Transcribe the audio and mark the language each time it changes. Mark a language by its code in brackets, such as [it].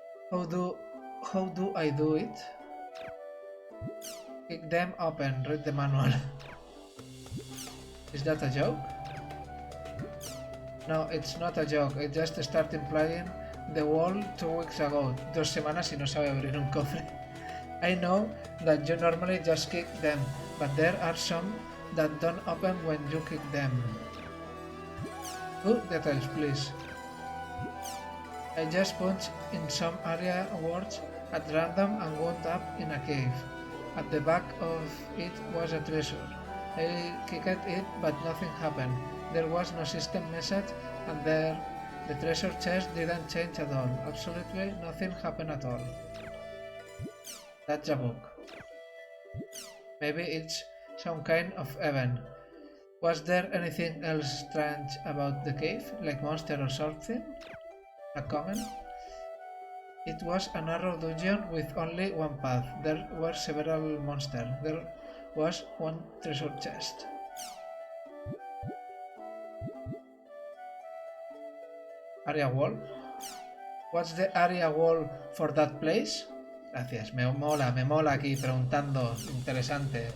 [en] How do I do it? Kick them open, read the manual. Is that a joke? No, it's not a joke. I just started playing the wall 2 weeks ago. [es] 2 semanas y no sabe abrir un cofre. [en] I know that you normally just kick them, but there are some that don't open when you kick them. Good details, please. I just punched in some area words at random and wound up in a cave. At the back of it was a treasure. I kicked it, but nothing happened. There was no system message, and the treasure chest didn't change at all. Absolutely nothing happened at all. That's a book. Maybe it's some kind of event. Was there anything else strange about the cave, like monster or something? A comment? It was a narrow dungeon with only one path. There were several monsters. There was one treasure chest. Area wall? What's the area wall for that place? [es] Gracias, me mola aquí preguntando, interesante.